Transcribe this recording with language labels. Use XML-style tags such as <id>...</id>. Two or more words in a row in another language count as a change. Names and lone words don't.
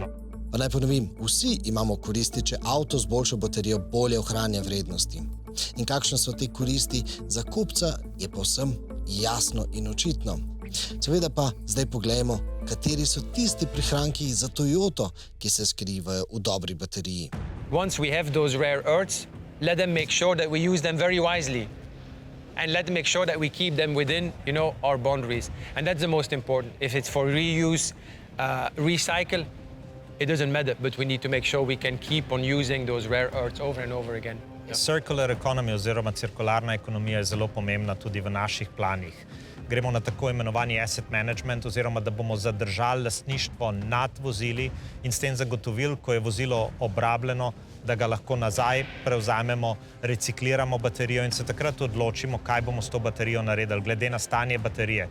<sl>Pa naj ponovim, vsi imamo koristi, če avto z boljšo baterijo bolje ohranja vrednosti. In kakšne so te koristi za kupca, je povsem jasno in očitno. Seveda pa zdaj poglejmo, kateri so tisti prihranki za Toyoto, ki se skrivajo v dobri bateriji.</sl> <en>Once we have those rare earths, let them make sure that we use them very wisely. And let them make sure that we keep them within, our boundaries. And that's the most important. If it's for reuse, recycle, it doesn't matter, but we need to make sure we can keep on using those rare earths over and over again. Circular economy</en> <sl>oziroma cirkularna ekonomija je zelo pomembna tudi v naših planih. Gremo na tako imenovani</sl> <en>asset management,</en> <sl>oziroma da bomo zadržali lastništvo nad vozili in s tem zagotovili, ko je vozilo obrabljeno, da ga lahko nazaj prevzamemo, recikliramo baterijo in se takrat odločimo, kaj bomo s to baterijo naredili, glede na stanje baterije.</sl>